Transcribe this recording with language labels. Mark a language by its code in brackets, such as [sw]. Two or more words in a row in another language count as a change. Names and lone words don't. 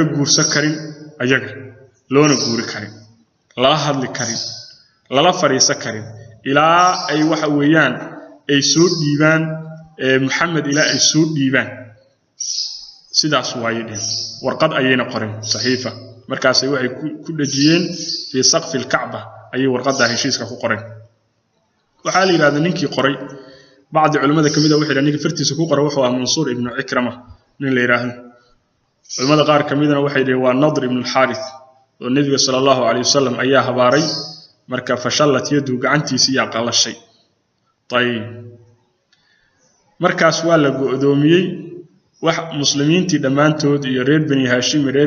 [so] guursan karin ayaga loona guuri karin la hadli karin lala fariisan karin ilaa ay waxa weeyaan ay soo dhiibaan Muhammad ilaa ay soo dhiibaan sidaas waayeen warqad ayayna qorin saxiifa markaas ay waxay ku dhajiyeen [ar] في سقف الكعبة [so] ay warqada heshiiska ku qoray waxa la yiraahdaa ninkii qoray [ar] بعض علماء [so] كميدا waxay ninka fartiisa ku qoray wuxuu Mansuur ibn Ikrama nin la yiraahdo علماء qaar kamidana waxay leeyahay waa Nadr ibn al-Harith oo nabiga [ar] صلى الله عليه وسلم [so] ayaa habaaray marka [ar] فشلت يده [so] gacantiisa ya qalashay tayib markaas waa la go'doomiyay wax muslimiintii dhamaantood iyo reer bani Hashim reer